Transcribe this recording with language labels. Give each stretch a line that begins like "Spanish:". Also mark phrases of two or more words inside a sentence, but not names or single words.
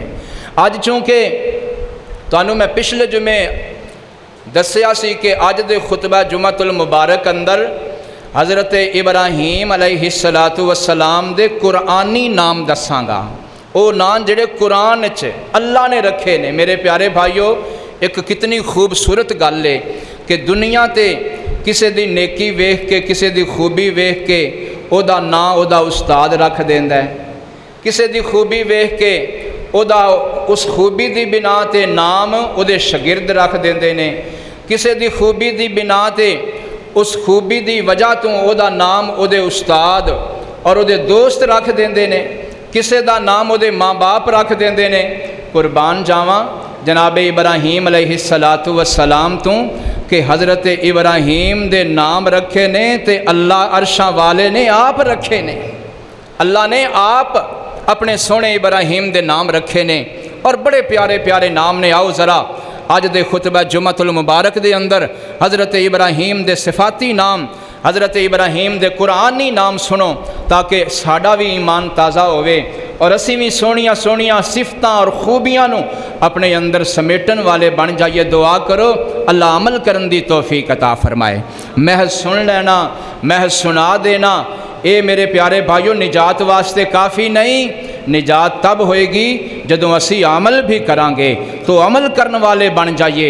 Punjabi: آج چونکہ تانوں میں پچھلے جمعے دسیا سی کہ آج دے خطبہ جمعۃ المبارک اندر حضرت ابراہیم علیہ السلام دے قرآنی نام دساں گا، او نام جڑے قرآن چ اللہ نے رکھے نے۔ میرے پیارے بھائیو، ایک کتنی خوبصورت گل ہے کہ دنیا تے کسے دی نیکی ویکھ کے، کسے دی خوبی ویکھ کے او دا نام او دا استاد رکھ دیندا ہے، کسے دی خوبی ویکھ کے ਉਹਦਾ ਉਸ ਖੂਬੀ ਦੀ ਬਿਨਾ ਤੇ ਨਾਮ ਉਹਦੇ ਸ਼ਾਗਿਰਦ ਰੱਖ ਦਿੰਦੇ ਨੇ, ਕਿਸੇ ਦੀ ਖੂਬੀ ਦੀ ਬਿਨਾ ਤੇ ਉਸ ਖੂਬੀ ਦੀ ਵਜ੍ਹਾ ਤੋਂ ਉਹਦਾ ਨਾਮ ਉਹਦੇ ਉਸਤਾਦ ਔਰ ਉਹਦੇ ਦੋਸਤ ਰੱਖ ਦਿੰਦੇ ਨੇ, ਕਿਸੇ ਦਾ ਨਾਮ ਉਹਦੇ ਮਾਂ-ਬਾਪ ਰੱਖ ਦਿੰਦੇ ਨੇ। ਕੁਰਬਾਨ ਜਾਵਾਂ ਜਨਾਬ ਇਬਰਾਹੀਮ ਅਲੈਹਿਸਸਲਾਤੁ ਵਸਲਾਮ ਤੋਂ کہ حضرت ابراہیم دے نام رکھے نے تے اللہ عرشاں والے نے آپ رکھے نے، اللہ نے آپ اپنے سونے ابراہیم دے نام رکھے نے اور بڑے پیارے پیارے نام نے۔ آؤ ذرا اج دے خطبہ جمعۃ المبارک دے اندر حضرت ابراہیم دے صفاتی نام، حضرت ابراہیم دے قرآنی نام سنو تاکہ ساڈا بھی ایمان تازہ ہوئے اور اسی بھی سونیاں سونیاں صفتاں اور خوبیاں نو اپنے اندر سمیٹن والے بن جائیے۔ دعا کرو اللہ عمل کرن دی توفیق عطا فرمائے۔ محض سن لینا، محض سنا دینا اے میرے پیارے بھائیوں نجات واسطے کافی نہیں، نجات تب ہوئے گی جدوں اسی عمل بھی کران گے، تو عمل کرن والے بن جائیے۔